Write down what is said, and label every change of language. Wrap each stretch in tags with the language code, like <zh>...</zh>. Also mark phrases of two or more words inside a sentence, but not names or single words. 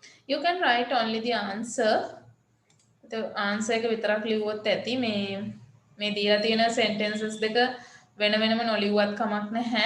<en>You can write only the answer. The answer</en> <si>එක විතරක් ලිව්වොත් ඇති. මේ දීලා තියෙන sentences දෙක වෙන වෙනම නොලිව්වත් කමක් නැහැ.</si>